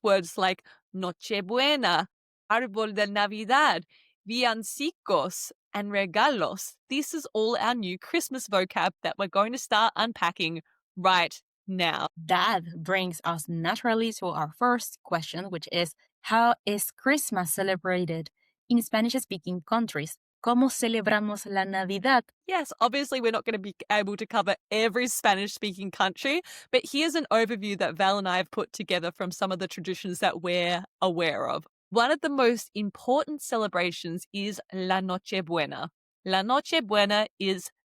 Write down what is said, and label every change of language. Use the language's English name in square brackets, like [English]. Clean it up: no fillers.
[English] Words like Nochebuena, árbol de Navidad, villancicos, and regalos. This is all our new Christmas vocab that we're going to start unpacking right now. That brings us naturally to our first question, which is, how is Christmas celebrated in Spanish-speaking countries? [Spanish] ¿Cómo celebramos la Navidad? [English] Yes, obviously we're not going to be able to cover every Spanish-speaking country, but here's an overview that Val and I have put together from some of the traditions that we're aware of. One of the most important celebrations is La Nochebuena. La Nochebuena is